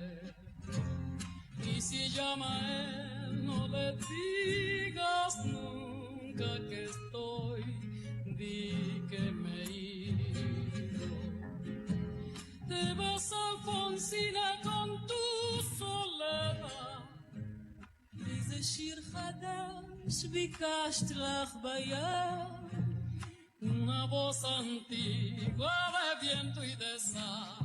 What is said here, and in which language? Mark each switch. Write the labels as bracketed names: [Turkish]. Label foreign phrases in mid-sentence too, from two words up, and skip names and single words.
[Spanish] Y si llama a él, no le digas nunca que estoy, di que me he ido. Te vas, Alfonsina, con tu soledad. [Hebrew] איזה שיר חדש ביקשת לך בים, [Spanish] una voz antigua de viento y de sal.